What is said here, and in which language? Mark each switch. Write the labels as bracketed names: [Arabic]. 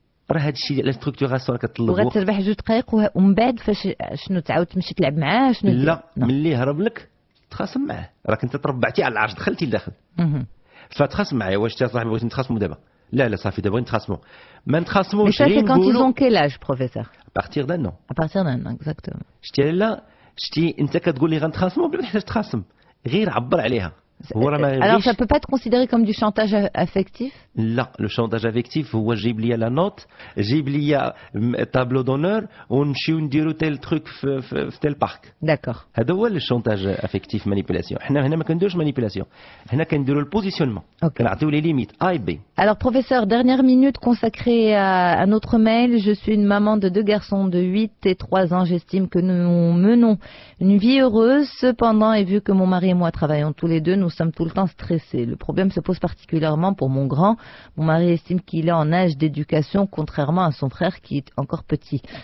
[Arabic] راه هذا الشيء ديال ستركتوراسيون كطلبوا، وغتربح 2 دقائق ومن بعد فاش شنو تعاود تمشي تلعب معاه؟ شنو لا ملي هرب لك تخاصم معاه، راك انت تربعتي على العرش دخلتي لداخل. فتخاصم معايا، واش انت صاحبي بغيتي نتخاصموا دابا؟ لا صافي دابا نتخاصموا، ما نتخاصموش. [French] Mais ça c'est quand ils ont quel âge, professeur? À partir d'un an. À partir d'un an, exactement. [Arabic] شتي انت كتقول لي غنتخاصموا بلا ما تحتاج تخاصم، غير عبر عليها. [French] Alors ça peut pas être considéré comme du chantage affectif? [Arabic] لا، لو شونتاج افيكتيف هو جيب لي لا نوت، جيب لي تابلو دونور ونمشيو نديرو تيل تروك في تيل بارك. داكور. هذا هو الشونتاج افيكتيف مانيبيلاسيون. حنا هنا ما كنديروش مانيبيلاسيون، هنا كنديرو البوزيسيونمون، كنعطيو لي ليميت اي بي. [French] Alors professeur, dernière minute consacrée à notre mail. Je suis une maman de 2 garçons de 8 et 3 ans. J'estime que nous menons une vie heureuse. Cependant, et vu que mon mari et moi travaillons tous les deux, nous sommes tout le temps stressés. Le problème se pose particulièrement pour mon grand. Mon mari estime qu'il est en âge d'éducation, contrairement à son frère qui est encore petit.